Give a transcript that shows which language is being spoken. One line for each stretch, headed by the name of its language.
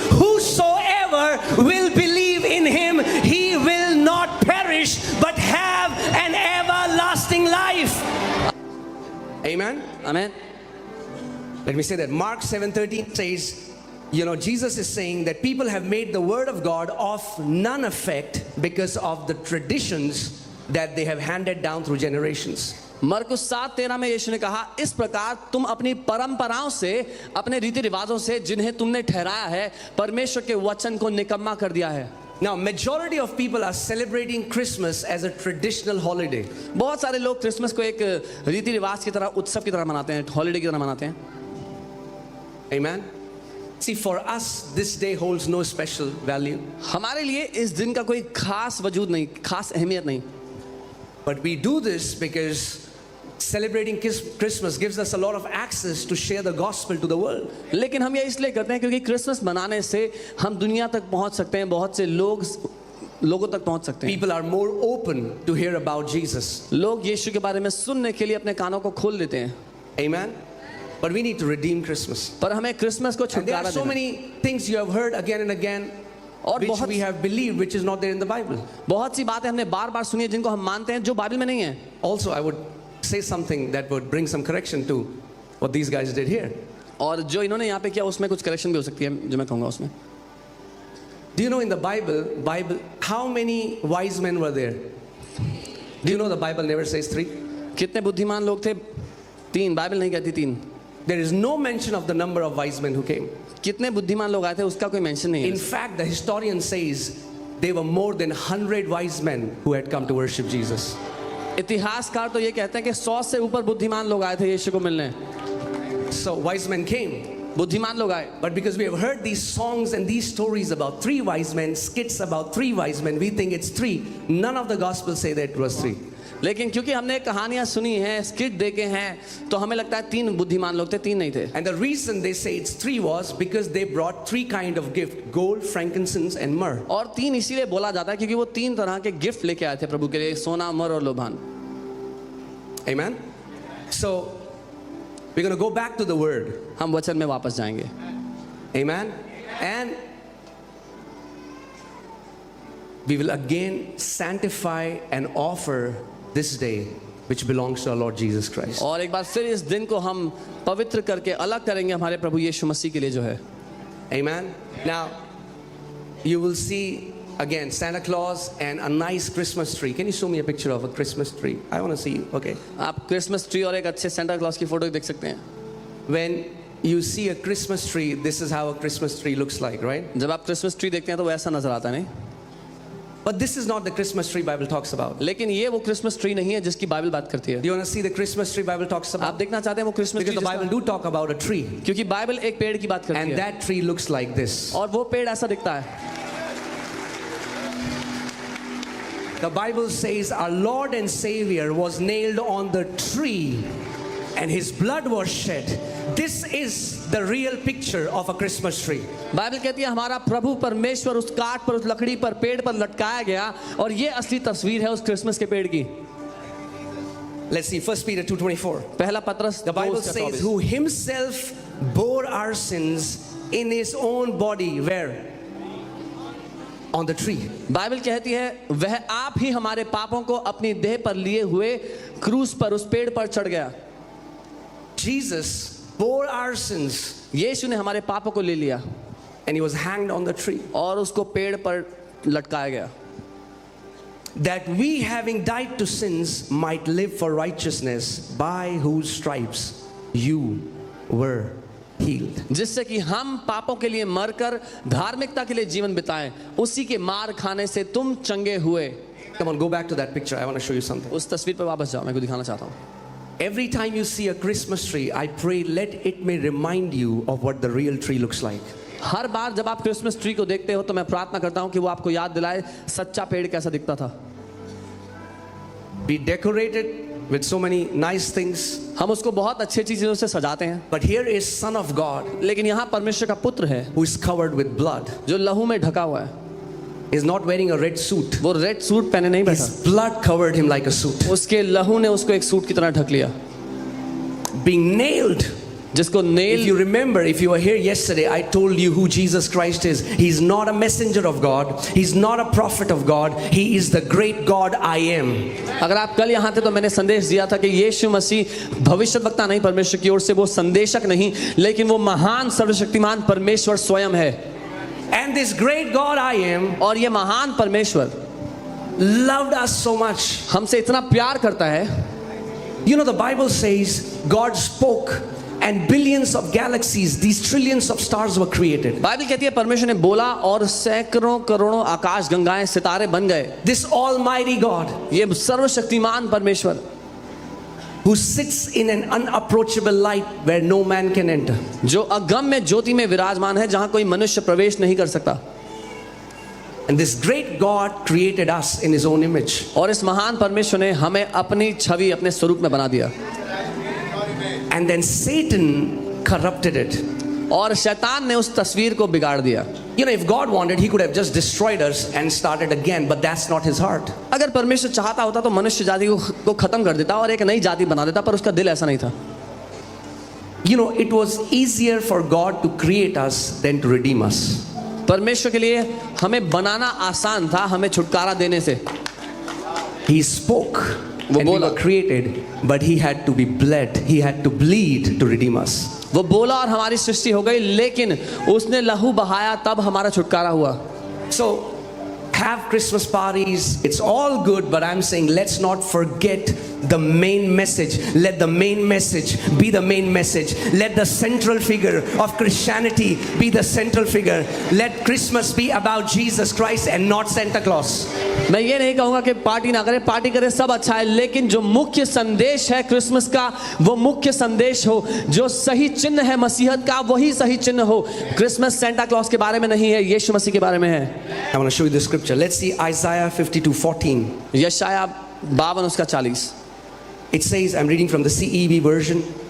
English: Whosoever will believe in him, he will not perish but have an everlasting life. Amen. Amen. Let me say that Mark 7:13 says, Jesus is saying that people have made the word of God of none effect because of the traditions that they have handed down through generations.
Hindi: मरकुस 7:13 में यीशु ने कहा, इस प्रकार तुम अपनी परंपराओं से, अपने रीति रिवाजों से जिन्हें तुमने ठहराया है, परमेश्वर के वचन को निकम्मा कर दिया है.
English: Now, majority of people are celebrating Christmas as a traditional holiday.
Hindi: बहुत सारे लोग क्रिसमस को एक रीति रिवाज की तरह, उत्सव की तरह मनाते हैं, हॉलिडे की तरह मनाते हैं.
English: Amen. See, for us, this day holds no special value.
Hindi: हमारे लिए इस दिन का कोई खास वजूद नहीं, खास अहमियत नहीं.
English: But we do this because celebrating Christmas gives us a lot of access to share the gospel to the world.
Hindi: लेकिन हम ये इसलिए करते हैं क्योंकि क्रिसमस मनाने से हम दुनिया तक पहुंच सकते हैं, बहुत से लोगों तक पहुंच सकते हैं.
English: People are more open to hear about Jesus.
Hindi: लोग यीशु के बारे में सुनने के लिए अपने कानों को खोल देते हैं.
English: Amen. But we need to redeem Christmas.
Hindi: पर हमें क्रिसमस को
English: And there
Hindi: छुटकारा
English: are so
Hindi: देना.
English: many things you have heard again and again,
Hindi: और
English: which
Hindi: बहुत
English: we have believed, which is not there in the Bible.
Hindi: बहुत सी बातें हमने बार-बार सुनी है जिनको हम मानते हैं जो बाइबल में नहीं है.
English: Also, I would say something that would bring some correction to what these guys did here.
Hindi: और जो इन्होंने यहाँ पे किया उसमें कुछ करेक्शन भी हो सकती है जो मैं कहूँगा उसमें.
English: Do you know in the Bible, how many wise men were there? Do you know the Bible never says 3?
Hindi: कितने बुद्धिमान लोग थे? 3. बाइबल नहीं कहती 3.
English: There is no mention of the number of wise men who came.
Hindi: कितने बुद्धिमान लोग आए थे उसका कोई मेंशन नहीं
English: In
Hindi: है.
English: fact, the historian says there were more than 100 wise men who had come to worship Jesus.
Hindi: इतिहासकार तो ये कहते हैं कि 100 से ऊपर बुद्धिमान लोग आए थे यीशु को मिलने.
English: So wise men came.
Hindi: बुद्धिमान लोग आए.
English: But because we have heard these songs and these stories about 3 wise men, skits about 3 wise men, we think it's 3. None of the gospels say that it was 3.
Hindi: लेकिन क्योंकि हमने कहानियां सुनी हैं, skit देखे हैं, तो हमें लगता है 3 बुद्धिमान लोग थे, 3 नहीं थे.
English: And the reason they say it's 3 was because they brought 3 kind of gift: gold, frankincense and myrrh.
Hindi: और 3 इसीलिए बोला जाता है क्योंकि वो 3 तरह के गिफ्ट लेके आए थे प्रभु के लिए, सोना, मर और लोबान.
English: Amen. So we're going to go back to the word.
Hindi: हम वचन में वापस जाएंगे.
English: Amen. And we will again sanctify and offer this day which belongs to our Lord Jesus Christ.
Hindi: और एक बार फिर इस दिन को हम पवित्र करके अलग करेंगे हमारे प्रभु यीशु मसीह के लिए जो है.
English: Amen. Now you will see again Santa Claus and a nice Christmas tree. Can you show me a picture of a Christmas tree? I want to see you. Okay.
Hindi: आप क्रिसमस ट्री और एक अच्छे Santa Claus की photo देख सकते हैं.
English: When you see a Christmas tree, this is how a Christmas tree looks like, right?
Hindi: जब आप क्रिसमस ट्री देखते हैं तो वैसा नजर आता है, नहीं?
English: But this is not the Christmas tree Bible talks about.
Hindi: लेकिन ये वो क्रिसमस ट्री नहीं है जिसकी बाइबल बात करती है.
English: Do you want to see the Christmas tree Bible talks
Hindi: आप
English: about?
Hindi: देखना चाहते हैं वो Christmas
English: Because
Hindi: tree
English: the Bible do talk about a tree.
Hindi: क्योंकि बाइबल एक पेड़ की बात करती
English: And
Hindi: है
English: that tree looks like this.
Hindi: और वो पेड़ ऐसा दिखता है.
English: The Bible says our Lord and Savior was nailed on the tree and his blood was shed. This is the real picture of a Christmas tree.
Hindi: Bible कहती है हमारा प्रभु परमेश्वर उस काठ पर, उस लकड़ी पर, पेड़ पर लटकाया गया और ये असली तस्वीर है उस क्रिसमस के पेड़ की.
English: Let's see 1 Peter 2:24.
Hindi: पहला पत्रस
English: The Bible
Hindi: 2:24.
English: says who himself bore our sins in his own body. Where? On the tree.
Hindi: Bible कहती है वह आप ही हमारे पापों को अपनी देह पर लिए हुए क्रूस पर, उस पेड़ पर चढ़ गया.
English: Jesus bore our sins
Hindi: यीशु ने हमारे पापों को ले लिया
English: and he was hanged on the tree.
Hindi: और उसको पेड़ पर लटकाया गया.
English: That we having died to sins might live for righteousness, by whose stripes you were healed.
Hindi: जिससे कि हम पापों के लिए मरकर धार्मिकता के लिए जीवन बिताएं, उसी के मार खाने से तुम चंगे हुए.
English: Come on, go back to that picture. I want to show you something.
Hindi: उस तस्वीर पर वापस जाओ, मैं कुछ दिखाना चाहता हूँ.
English: Every time you see a Christmas tree, I pray let it may remind you of what the real tree looks like.
Hindi: हर बार जब आप क्रिसमस ट्री को देखते हो तो मैं प्रार्थना करता हूँ कि वो आपको याद दिलाए सच्चा पेड़ कैसा दिखता था.
English: We decorated with so many nice things.
Hindi: हम उसको बहुत अच्छी चीजों से सजाते हैं.
English: But here is Son of God
Hindi: लेकिन यहाँ परमेश्वर का पुत्र है
English: who is covered with blood.
Hindi: जो लहू में ढका हुआ है.
English: He is not wearing a red suit.
Hindi: वो रेड सूट पहने नहीं बैठा.
English: His blood covered him like a suit.
Hindi: उसके लहू ने उसको एक सूट की तरह ढक लिया.
English: Being nailed
Hindi: जिसको
English: If nail, you remember, if you were here yesterday, I told you who Jesus Christ is. He's not a messenger of God. He's not a prophet of God. He is the great God I am.
Hindi: अगर आप कल यहाँ थे तो मैंने संदेश दिया था कि यीशु मसीह भविष्यवक्ता नहीं, परमेश्वर की ओर से वो संदेशक नहीं, लेकिन वो महान सर्वशक्तिमान परमेश्वर स्वयं है।
English: And this great God I am
Hindi: और ये महान परमेश्वर
English: loved us so much.
Hindi: हमसे इतना प्यार करता है।
English: You know, the Bible says God spoke and billions of galaxies, these trillions of stars were created.
Hindi: Bible कहती है परमेश्वर ने बोला और सैकड़ों करोड़ों आकाश गंगाएं सितारे बन गए।
English: This almighty God
Hindi: ये सर्वशक्तिमान परमेश्वर
English: who sits in an unapproachable light where no man can enter.
Hindi: जो अगम्य ज्योति में विराजमान है, जहां कोई मनुष्य प्रवेश नहीं कर सकता।
English: And this great God created us in his own image.
Hindi: और इस महान परमेश्वर ने हमें अपनी छवि, अपने स्वरूप में बना दिया।
English: And then Satan corrupted it.
Hindi: और शैतान ने उस तस्वीर को बिगाड़ दिया।
English: You know, if God wanted, he could have just destroyed us and started again, but that's not his heart.
Hindi: अगर परमेश्वर चाहता होता तो मनुष्य जाति को खत्म कर देता और एक नई जाति बना देता, पर उसका दिल ऐसा नहीं था।
English: You know, it was easier for God to create us than to redeem us.
Hindi: परमेश्वर के लिए हमें बनाना आसान था, हमें छुटकारा देने से।
English: He spoke and we were created, but he had to be bled. He had to bleed to redeem us.
Hindi: वो बोला और हमारी सृष्टि हो गई, लेकिन उसने लहू बहाया तब हमारा छुटकारा हुआ।
English: So, have Christmas parties, it's all good, but I'm saying let's not forget the main message. Let the main message be the main message. Let the central figure of Christianity be the central figure. Let Christmas be about Jesus Christ and not Santa Claus.
Hindi: मैं ये नहीं कहूँगा कि party ना करें, party करें, सब अच्छा है, लेकिन जो मुख्य संदेश है क्रिसमस का, वो मुख्य संदेश हो। जो सही चिन्ह है मसीहत का, वही सही चिन्ह हो। क्रिसमस सेंटा क्लॉज के बारे में नहीं है, यीशु मसीह के बारे में है।
English: I want to show you the scripture. Let's see Isaiah 52:14.
Hindi: यशाया 52 उसका 40।
English: It says, I'm reading from the CEV version.